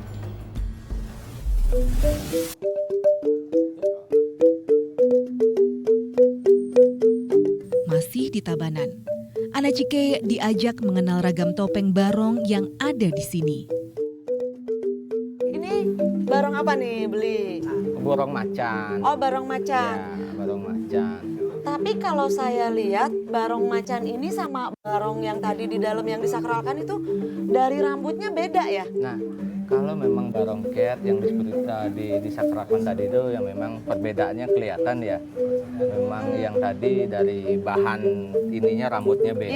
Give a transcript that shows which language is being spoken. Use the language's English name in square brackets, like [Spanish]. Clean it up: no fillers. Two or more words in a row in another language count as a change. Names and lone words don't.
[Indonesian] Masih di Tabanan, Ana Cike diajak mengenal ragam topeng barong yang ada di sini. Ini barong apa nih beli? Barong macan. Oh barong macan. Ya, barong macan. Tapi kalau saya lihat barong macan ini sama barong yang tadi di dalam yang disakralkan itu dari rambutnya beda ya? Nah, kalau memang barong cat yang disakralkan tadi itu yang memang perbedaannya kelihatan ya. Memang yang tadi dari bahan ininya rambutnya beda.